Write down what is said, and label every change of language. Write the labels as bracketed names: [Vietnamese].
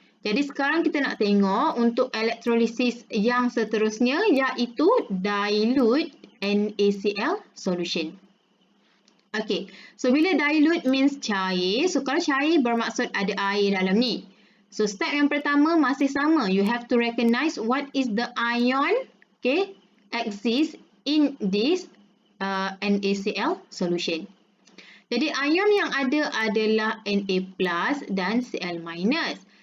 [Malay] Jadi sekarang kita nak tengok untuk elektrolisis yang seterusnya iaitu dilute NaCl solution. Okay, so bila dilute means cair. So kalau cair bermaksud ada air dalam ni. So step yang pertama masih sama. [English] You have to recognize what is the ion, okay, exist in this NaCl solution. [Malay] Jadi ion yang ada adalah Na plus dan Cl minus.